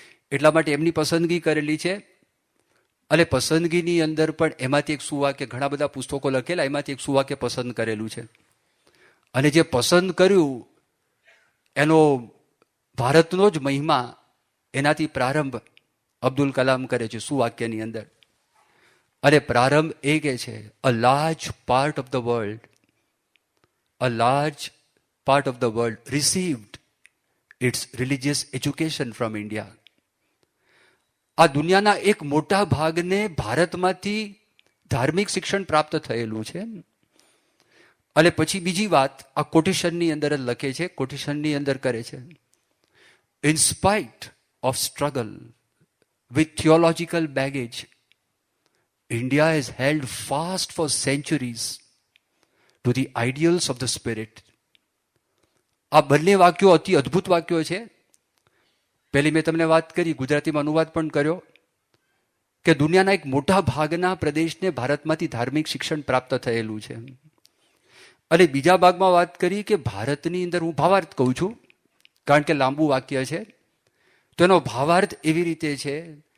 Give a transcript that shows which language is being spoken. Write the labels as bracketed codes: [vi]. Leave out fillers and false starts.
[gu] એટલા માટે એમની પસંદગી કરેલી છે. અને પસંદગીની અંદર પણ એમાંથી એક સુવાક્ય, ઘણા બધા પુસ્તકો લખેલા, એમાંથી એક સુવાક્ય પસંદ કરેલું છે. અને જે પસંદ કર્યું એનો ભારતનો જ મહિમા, એનાથી પ્રારંભ અબ્દુલ કલામ કરે છે સુવાક્યની અંદર. અને પ્રારંભ એ કહે છે, [en] A large part of the world, a large part of the world received its religious education from India. [gu] આ દુનિયાના એક મોટા ભાગને ભારતમાંથી ધાર્મિક શિક્ષણ પ્રાપ્ત થયેલું છે. અને પછી બીજી વાત આ કોટેશનની અંદર જ લખે છે, કોટેશનની અંદર કરે છે, [en] in spite of struggle with theological baggage, India has held fast for centuries to the ideals of the spirit. [gu] આ બંને વાક્યો અતિ અદ્ભુત વાક્યો છે. પહેલી મેં તમને વાત કરી, ગુજરાતીમાં અનુવાદ પણ કર્યો, કે દુનિયાના એક મોટા ભાગના પ્રદેશને ભારતમાંથી ધાર્મિક શિક્ષણ પ્રાપ્ત થયેલું છે. અને બીજા ભાગમાં વાત કરી કે ભારતની અંદર, હું ભાવાર્થ કહું છું કારણ કે લાંબુ વાક્ય છે, તો એનો ભાવાર્થ એવી રીતે છે